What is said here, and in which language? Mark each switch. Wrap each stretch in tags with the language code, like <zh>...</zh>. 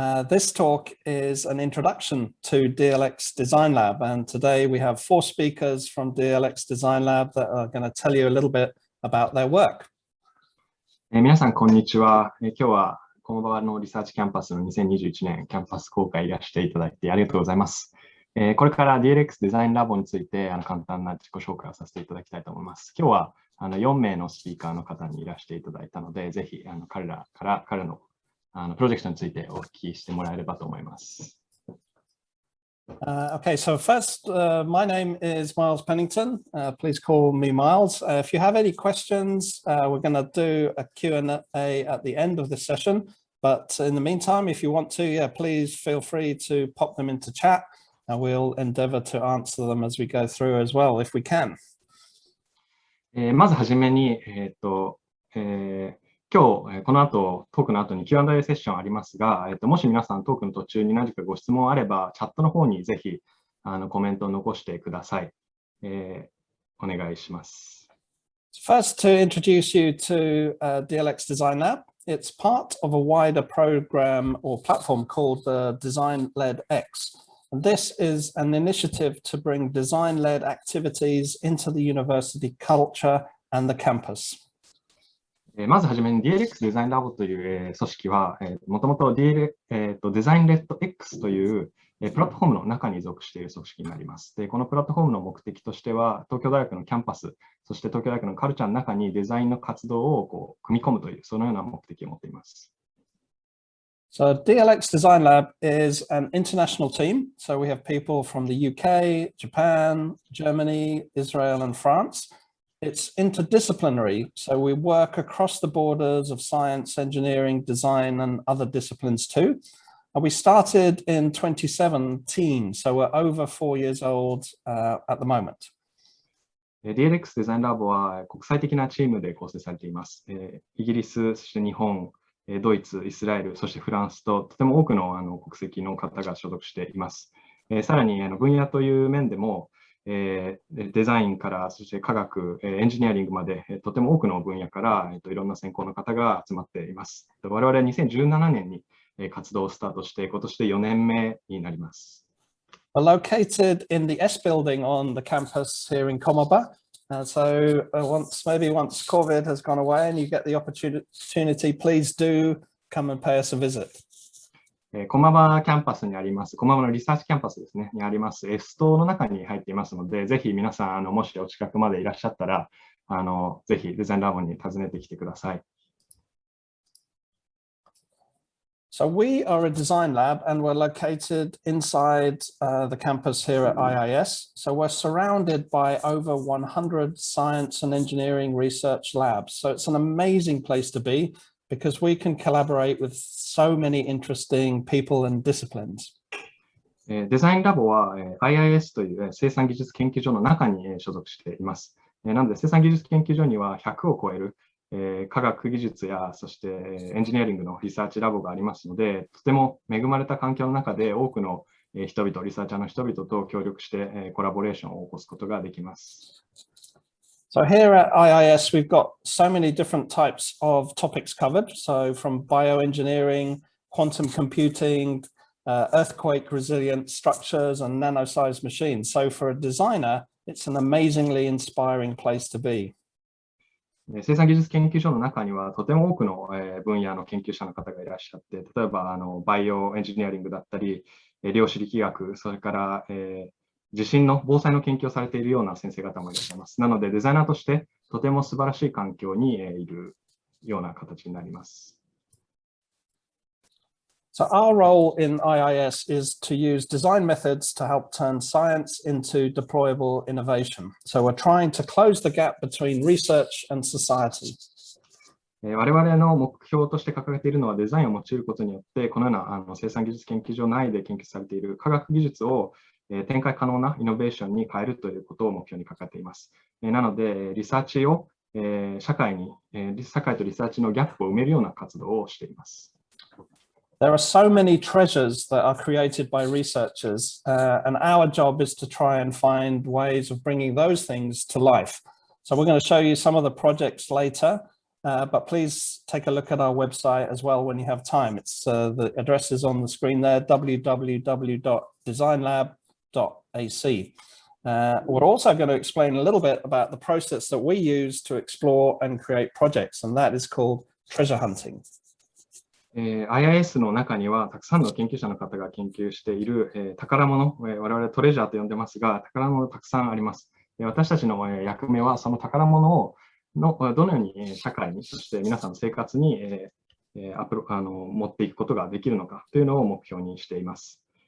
<en>This talk is an introduction to DLX Design Lab, and today we have 4 speakers from DLX Design Lab that are going to tell you a little bit about their work.</en> <ja>皆さんこんにちは。今日は駒場のリサーチキャンパスの2021年キャンパス公開いらしていただいてありがとうございます。これから DLX デザインラボについて簡単な自己紹介をさせていただきたいと思います。今日は4名のスピーカーの方にいらしていただいたので、ぜひ彼らから彼のプロジェクトについてお聞きしてもらえればと思います。</ja> <en>Okay, so first, my name is Miles Pennington. Please call me Miles. If you have any questions, we're going to do a Q&A at the end of this session. But in the meantime, if you want to, please feel free to pop them into chat. And we'll endeavor to answer them as we go through as well, if we can.</en> <ja>まずはじめに、今日この後トークの後に Q&A セッションありますが、もし皆さんトークの途中に何かご質問あれば、チャットの方にぜひコメントを残してください。お願いします。</ja> <en>First, to introduce you to DLX Design Lab. It's part of a wider program or platform called the Design Lab This is an initiative to bring design-led activities into the university culture and the campus.</en> <ja>まずはじめに DLX デザインラボという組織は、もともとデザインレッド X というプラットフォームの中に属している組織になります。で、このプラットフォームの目的としては、東京大学のキャンパス、そして東京大学のカルチャーの中にデザインの活動を組み込むという、そのような目的を持っています。</ja> <en>So DLX Design Lab is an international team. So we have people from the UK, Japan, Germany, Israel, and France. It's interdisciplinary. So we work across the borders of science, engineering, design, and other disciplines too. And we started in 2017. So we're over 4 years old at the moment.</en> <ja>DLX デザインラボは国際的なチームで構成されています。イギリス、そして日本、ドイツ、イスラエル、そしてフランスととても多くの国籍の方が所属しています。さらに分野という面でも、デザインからそして科学、エンジニアリングまでとても多くの分野からいろんな専攻の方が集まっています。我々は2017年に活動をスタートして今年で4年目になります。</ja> <en>Located in the S building on the campus here in Komaba. So once COVID has gone away and you get the opportunity, please do come and pay us a visit.</en> <ja>駒場キャンパスにあります、駒場のリサーチキャンパスですね、にあります S 棟の中に入っていますので、ぜひ皆さんもしお近くまでいらっしゃったら、ぜひデザインラボに訪ねてきてください。</ja> <en>So we are a design lab and we're located inside the campus here at IIS. So we're surrounded by over 100 science and engineering research labs. So it's an amazing place to be because we can collaborate with so many interesting people and disciplines.</en> <ja>デザインラボは IIS という生産技術研究所の中に所属しています。なので生産技術研究所には100を超える科学技術やそしてエンジニアリングのリサーチラボがありますので、とても恵まれた環境の中で多くの人々、リサーチャーの人々と協力してコラボレーションを起こすことができます。</ja> <en>So here at IIS, we've got so many different types of topics covered. So from bioengineering, quantum computing, earthquake resilient structures and nano-sized machines. So for a designer, it's an amazingly inspiring place to be.</en> <ja>生産技術研究所の中にはとても多くの分野の研究者の方がいらっしゃって、例えばバイオエンジニアリングだったり、量子力学、それから地震の防災の研究をされているような先生方もいらっしゃいます。なのでデザイナーとしてとても素晴らしい環境にいるような形になります。</ja> <en>So our role in IIS is to use design methods to help turn science into deployable innovation. So we're trying to close the gap between research and society.</en> <ja>我々の目標として掲げているのはデザインを用いることによって、このような生産技術研究所内で研究されている科学技術を展開可能なイノベーションに変えるということを目標に掲げています。なので、リサーチを社会とリサーチのギャップを埋めるような活動をしています。</ja> <en>There are so many treasures that are created by researchers, and our job is to try and find ways of bringing those things to life. So we're going to show you some of the projects later, but please take a look at our website as well when you have time. It's the address is on the screen there, www.designlab.ac. We're also going to explain a little bit about the process that we use to explore and create projects, and that is called treasure hunting.</en> <ja>IIS の中にはたくさんの研究者の方が研究している、宝物、我々トレジャーと呼んでますが、宝物たくさんあります。私たちの役目はその宝物をどのように社会に、そして皆さんの生活に持っていくことができるのかというのを目標にしています。</ja>